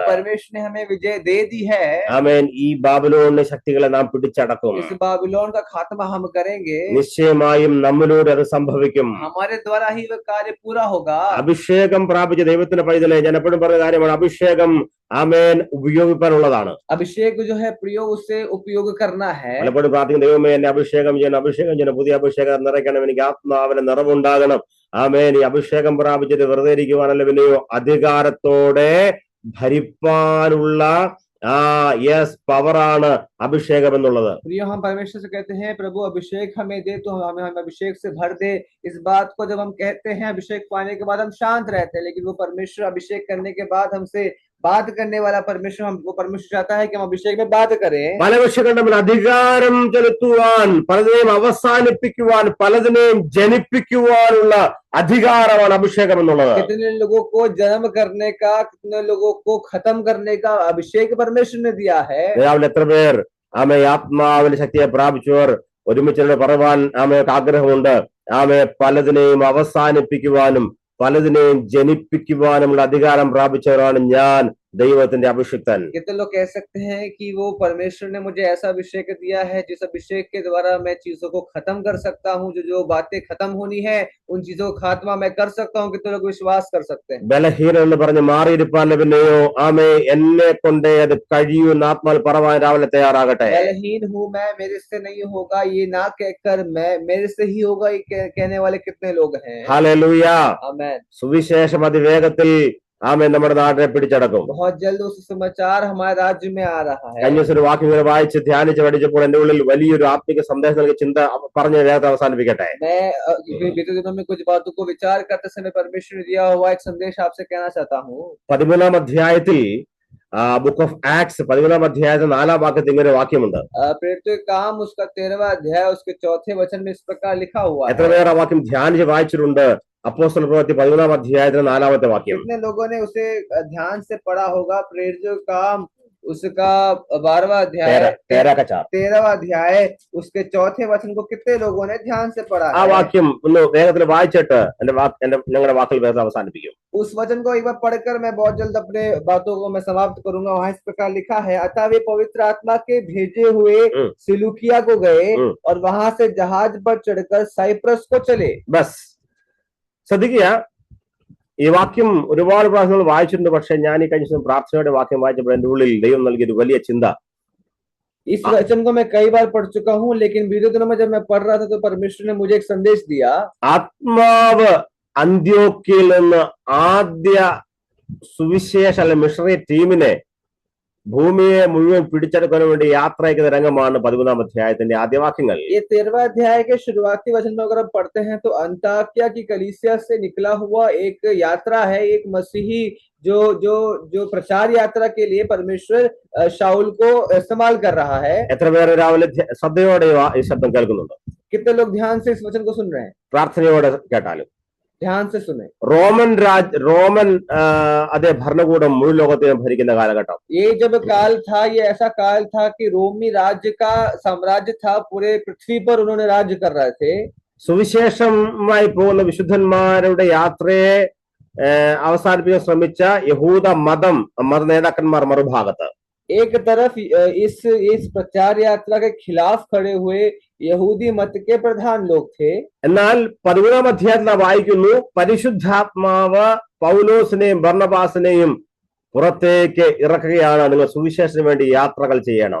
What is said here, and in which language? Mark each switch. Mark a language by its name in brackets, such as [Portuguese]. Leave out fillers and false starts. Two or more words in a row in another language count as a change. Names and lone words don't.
[Hindi] परमेश्वर ने हमें विजय दे दी है। [Malayalam] ആമേൻ. ഈ ബാബിലോണിലെ ശക്തികളെ നാം പിടിച്ചടക്കും. [Hindi] इस बाबिलोन का खात्मा हम करेंगे। [Malayalam] നിശ്ചയമായും നമ്മിലൂടെ അത് സംഭവിക്കും. [Hindi] हमारे द्वारा ही वह कार्य पूरा होगा। [Malayalam] അഭിഷേകം പ്രാപിച്ച ദൈവത്തിന്റെ പൈതലെ ഞാൻ എപ്പോഴും പറഞ്ഞ കാര്യമാണ്, അഭിഷേകം ആമേൻ ഉപയോഗിക്കാനുള്ളതാണ്. [Hindi] अभिषेक जो है प्रियो, उसे उपयोग करना है। [Malayalam] പലപ്പോഴും പ്രാർത്ഥിക്കും, ദൈവമേ എന്നെ അഭിഷേകം ചെയ്യണം, പുതിയ അഭിഷേകം നിറയ്ക്കണം, എനിക്ക് ആത്മാവിന് നിറവുണ്ടാകണം. ആമേൻ. ഈ അഭിഷേകം പ്രാപിച്ചത് വെറുതെ ഇരിക്കുവാനല്ല, പിന്നെയോ അധികാരത്തോടെ ഭരിപ്പാനുള്ള യെസ്, പവറാണ് അഭിഷേകം എന്നുള്ളത്. [Hindi] प्रिय, हम परमेश्वर से कहते हैं प्रभु अभिषेक हमें दे, तो हमें अभिषेक से भर दे। इस बात को जब हम कहते हैं अभिषेक पाने के बाद हम शांत रहते हैं, लेकिन वो परमेश्वर अभिषेक करने के बाद हमसे बात करने वाला परमेश्वर, वो परमेश्वर चाहता है कि हम अभिषेक में बात करें। [Malayalam] പല വിഷയങ്ങളിൽ അധികാരം ചെലുത്തുവാൻ, പലതിനെയും അവസാനിപ്പിക്കുവാൻ, പലതിനെയും ജനിപ്പിക്കുവാനുള്ള അധികാരമാണ് അഭിഷേകം എന്നുള്ളത്. [Hindi] कितने लोगों को जन्म करने का, कितने लोगों को खत्म करने का अभिषेक परमेश्वर ने दिया है। [Malayalam] രാവിലെ എത്ര പേർ ആത്മാവിന്റെ ശക്തിയെ പ്രാപിച്ചവർ ഒരുമിച്ച് പറയുവാൻ ആഗ്രഹമുണ്ട്. പലതിനെയും അവസാനിപ്പിക്കുവാനും പലതിനെയും ജനിപ്പിക്കുവാനുമുള്ള അധികാരം പ്രാപിച്ചവരാണ് ഞാൻ, ദൈവത്തിന്റെ അഭിഷിക്തൻ. [Hindi] कितने लोग कह सकते हैं कि वो परमेश्वर ने मुझे ऐसा अभिषेक दिया है जिस अभिषेक के द्वारा मैं चीजों को खत्म कर सकता हूँ, जो बातें खत्म होनी है उन चीजों का खात्मा मैं कर सकता हूँ। कितने लोग विश्वास कर सकते हैं? [Malayalam] ബലഹീനം എന്ന് പറഞ്ഞ് മാറിയിരിപ്പാൻ പിന്നെയോ എന്നെ കൊണ്ടേ അത് കഴിയുന്ന ആത്മാവിൽ പറവാൻ രാവിലെ തയ്യാറാകട്ടെ. [Hindi] बलहीन हूँ मैं, मेरे से नहीं होगा ये ना कहकर मैं मेरे से ही होगा ये कहने वाले कितने लोग हैं? [Malayalam] ഹല്ലേലൂയ. [Hindi] आमीन। [Malayalam] സുവിശേഷം അതിവേഗത്തിൽ നമ്മുടെ നാട്ടിനെ പിടിച്ചടക്കും. [Hindi] बहुत जल्द उस समाचार हमारे राज्य में आ रहा है। [Malayalam] കഴിഞ്ഞ ദിവസം ഒരു വാക്യങ്ങൾ വായിച്ച് ധ്യാനിച്ച് പഠിച്ചപ്പോൾ എന്റെ ഉള്ളിൽ വലിയൊരു ആത്മിക സന്ദേശം നൽകിയ ചിന്ത പറഞ്ഞ് വേഗം അവസാനിപ്പിക്കട്ടെ. [Hindi] मैं बीते दिनों में कुछ बातों को विचार करते समय परमेश्वर ने दिया हुआ एक संदेश आपसे कहना चाहता हूँ। [Malayalam] 13-ാം അധ്യായത്തിൽ ബുക്ക് ഓഫ് ആക്ട്സ് 13-ാം അധ്യായത്തിൽ 4-ാം വാക്യത്തിൽ ഇങ്ങനെ വാക്യമുണ്ട്. [Hindi] प्रेरितों के काम उसका 13वां अध्याय उसके 4थे वचन में इस प्रकार लिखा हुआ है। [Malayalam] എത്ര പേർ ആ വാക്യം ധ്യാനിച്ച് വായിച്ചിട്ടുണ്ട്? അപ്പോസ്തല പ്രവൃത്തി 13-ാം അധ്യായത്തിൽ 4-ാമത്തെ വാക്യം. [Hindi] कितने लोगों ने उसे ध्यान से पढ़ा होगा? प्रेरितों के काम उसका 12वां अध्याय 13वां अध्याय उसके 4थे वचन को कितने लोगों ने ध्यान से पढ़ा [Malayalam] ആ [Hindi] है? [Malayalam] വാക്യം ഒന്ന് വേഗത്തിൽ വായിച്ചിട്ട് ഞങ്ങളുടെ വാക്കിൽ വേഗം അവസാനിപ്പിക്കും. [Hindi] उस वचन को एक बार पढ़कर मैं बहुत जल्द अपने बातों को मैं समाप्त करूंगा। वहां इस प्रकार लिखा है, अतः वे पवित्र आत्मा के भेजे हुए सिलूकिया को गए और वहां से जहाज पर चढ़कर साइप्रस को चले। [Malayalam] ബസ് ശ്രദ്ധിക്കുക, ഈ വാക്യം ഒരുപാട് പ്രാവശ്യങ്ങൾ വായിച്ചിട്ടുണ്ട്. പക്ഷെ ഞാൻ ഈ കഴിഞ്ഞ ദിവസം പ്രാർത്ഥനയുടെ വാക്യം വായിച്ചപ്പോൾ എന്റെ ഉള്ളിൽ ദൈവം നൽകിയൊരു വലിയ ചിന്ത. [Hindi] इस वचन को मैं कई बार पढ़ चुका हूँ, लेकिन बीते दिनों में जब मैं पढ़ रहा था तो परमेश्वर ने मुझे एक संदेश दिया। [Malayalam] ആത്മാവ് അന്ത്യോക്യയിൽ നിന്ന് ആദ്യ സുവിശേഷ മിഷണറി ടീമിനെ ഭൂമിയെ മുഴുവൻ പിടിച്ചെടുക്കാൻ വേണ്ടി യാത്ര അയക്കുന്ന രംഗമാണ് 13-ാം അധ്യായത്തിന്റെ ആദ്യ വാക്യങ്ങൾ. [Hindi] ये 13वां अध्याय के शुरुआती वचन में अगर हम पढ़ते हैं तो अंताकिया की कलीसिया से निकला हुआ एक यात्रा है, एक मसीही जो जो जो प्रचार यात्रा के लिए परमेश्वर शाऊल को इस्तेमाल कर रहा है। [Malayalam] എത്ര പേര് രാവിലെ ശ്രദ്ധയോടെ ഈ ശബ്ദം കേൾക്കുന്നുണ്ട്? [Hindi] कितने लोग ध्यान से इस वचन को सुन रहे हैं? [Malayalam] പ്രാർത്ഥനയോടെ കേട്ടാലും. [Hindi] ध्यान से सुने। [Malayalam] റോമൻ അതേ ഭരണകൂടം മുഴുവൻ ലോകത്തെ ഭരിക്കുന്ന കാലഘട്ടം. [Hindi] ये जब काल था, ये ऐसा काल था कि रोमी राज्य का साम्राज्य था, पूरे पृथ्वी पर उन्होंने राज्य कर रहे थे। [Malayalam] സുവിശേഷമായി പോകുന്ന വിശുദ്ധന്മാരുടെ യാത്രയെ അവസാനിപ്പിക്കാൻ ശ്രമിച്ച യഹൂദ മത നേതാക്കന്മാർ മറുഭാഗത്ത്, [Hindi] एक तरफ इस प्रचार यात्रा के खिलाफ खड़े हुए यहूदी मत के प्रधान लोग थे। [Malayalam] എന്നാൽ 13-ാം അധ്യായത്തിൽ വായിക്കുന്നു, പരിശുദ്ധാത്മാവ് പൗലോസിനെയും ബർന്നബാസിനെയും പുറത്തേക്ക് ഇറക്കുകയാണ്, നിങ്ങൾ സുവിശേഷത്തിന് വേണ്ടി യാത്രകൾ ചെയ്യണം.